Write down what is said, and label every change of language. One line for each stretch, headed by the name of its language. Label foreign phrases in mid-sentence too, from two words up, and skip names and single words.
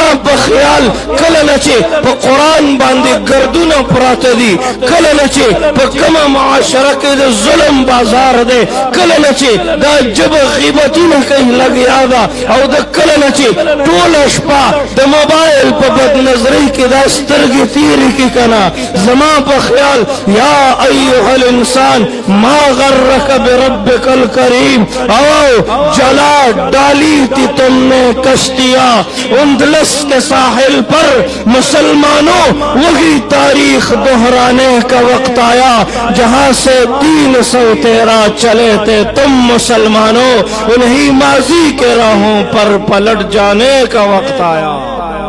Pashto: په خیال کله نه چې په قرآن باندې ګردونه پراته دي کله نه چې په کومه معاشره کې د ظلم بازار دی کله نه چې دا ژبه غیبتونه کوي لګیا ده او د کله نه چې ټوله شپه د موبایل په بدنظرۍ کې دا سترګې تیرې کړي کنه زما په خیال
Arabic: یا ایها الانسان ما غرک بربک الکریم
Urdu: او جلا ڈالی تھی تم نے کشتیاں اندلس کے ساحل پر مسلمانوں وہی تاریخ دہرانے کا وقت آیا جہاں سے 313 چلے تھے تم مسلمانوں انہی ماضی کے راہوں پر پلٹ جانے کا وقت آیا